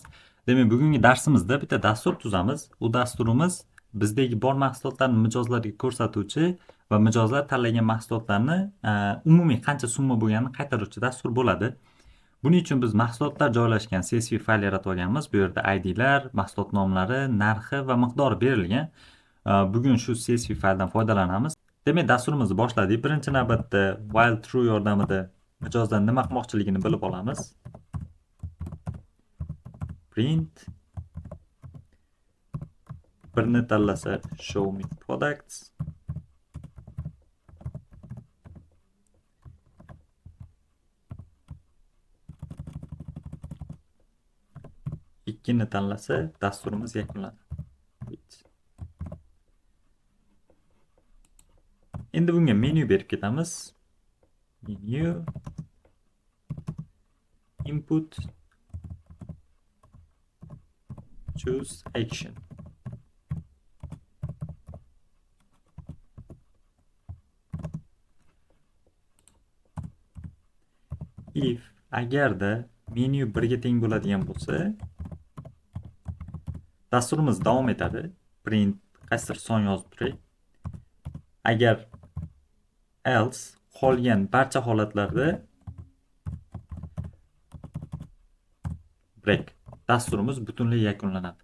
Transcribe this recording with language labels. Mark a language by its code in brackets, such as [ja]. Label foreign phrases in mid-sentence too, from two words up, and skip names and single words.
[uz] Demak, bugungi darsimizda bitta dastur tuzamiz. U dasturimiz bizdagi bor mahsulotlarni mijozlarga ko'rsatuvchi va mijozlar tanlagan mahsulotlarni umumiy qancha summa bo'lganini qaytaruvchi dastur bo'ladi. Buning uchun biz mahsulotlar joylashgan CSV fayl yaratib olganmiz. Bu yerda ID'lar, mahsulot nomlari, narxi va miqdori berilgan. Bugun shu CSV fayldan foydalanamiz. Demak, dasturimizni boshladik. Birinchi navbatda [en] while true [uz] yordamida mijozdan nima qilmoqchiligini bilib olamiz. Print birni tanlasa [en] show me products. [uz] Ikkini tanlasa dasturimiz yakunlanadi. Endi bunga menu berib ketamiz. [en] Menu input choose action. [uz] If agarda menu 1 ga teng bo'ladigan bo'lsa, dasturimiz davom etadi. Print qaysidir son yozib turay. Agar else qolgan barcha holatlarda break dasturimiz butunlay yakunlanadi.